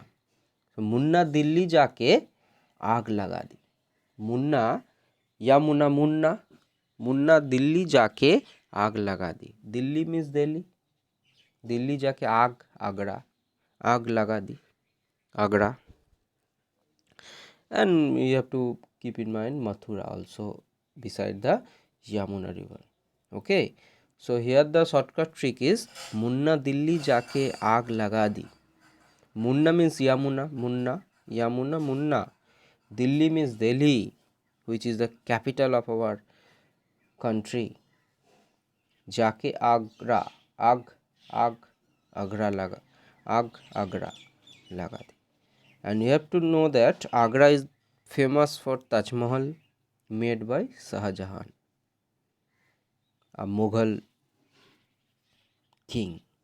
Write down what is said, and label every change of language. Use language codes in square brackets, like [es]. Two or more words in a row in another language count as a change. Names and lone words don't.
[hi] तो मुन्ना दिल्ली जाके आग लगा दी. मुन्ना, यमुना मुन्ना, मुन्ना दिल्ली जाके आग लगा दी. दिल्ली मीन्स दिल्ली. दिल्ली जाके आग लगा दी, आगरा. [en] And you have to keep in mind Mathura also beside the Yamuna river. Okay, so here the shortcut trick is [hi] मुन्ना दिल्ली जाके आग लगा दी. [en] Munna means Yamuna, Munna, Yamuna, Munna. Delhi means Delhi, which is the capital of our country. [hi] जाके आगरा, आगरा लगा दी. [en] And you have to know that Agra is famous for Taj Mahal made by Shah Jahan, a Mughal king.